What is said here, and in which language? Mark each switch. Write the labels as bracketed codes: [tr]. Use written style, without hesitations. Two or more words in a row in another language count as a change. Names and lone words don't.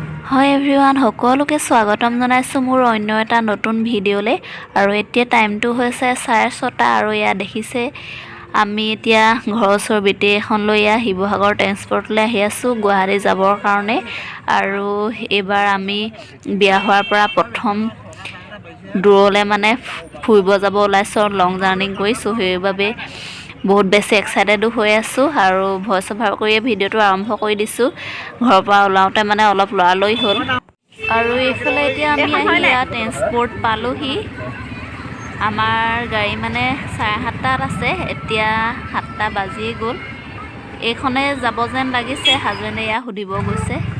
[en] Hi everyone [as] সকলোকে স্বাগতম জনাইছো মোৰ অন্য এটা নতুন ভিডিওলে আৰু এতিয়া টাইমটো হৈছে 6:30 আৰু ইয়া দেখিছে আমি এতিয়া ঘৰৰ ওচৰ বিতে এখন লৈ শিৱসাগৰ ট্ৰান্সপৰ্টলৈ আহি আছো গুৱাহাটী যাবৰ কাৰণে আৰু এবাৰ আমি বিয়া হোৱাৰ পৰা প্ৰথম দূৰলে মানে ফুৰিব যাব ওলাইছো [en] long journey [as] কৰিছো সেইবাবে বহুত বেছি एक्साइटेड হৈ আছো আৰু [en] voice over [as] কৰি ভিডিওটো আৰম্ভ কৰি দিছো ঘৰৰ পৰা ওলাওতে মানে অলপ লৰালই হ'ল আৰু এইফালে এতিয়া আমি আহিয়া ট্ৰান্সপৰ্ট পালোহি আমাৰ গাড়ী মানে 7:30 আছে এতিয়া 7টা বাজি গ'ল এইখনে যাব যেন লাগিছে হাজবেণ্ডে ইয়া সুধিব গৈছে